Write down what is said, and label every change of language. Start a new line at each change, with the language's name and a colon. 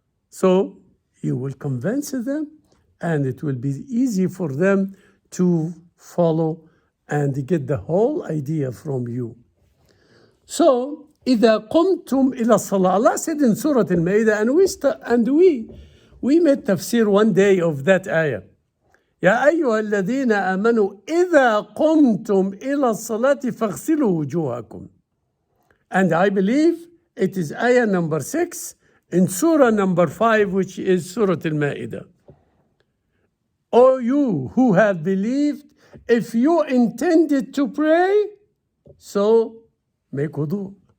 English: So you will convince them, and it will be easy for them to follow and get the whole idea from you. So
Arabic: إذا قمتم إلى الصلاة,
English: Allah said in Surah Al-Ma'idah, and we made tafsir one day of that ayah.
Arabic: يا أيها الذين آمنوا إذا قمتم إلى الصلاة فاغسلوا وجوهكم.
English: And I believe it is ayah number 6 in surah number 5, which is Surah Al-Ma'idah. O you who have believed, if you intended to pray, so make wudu.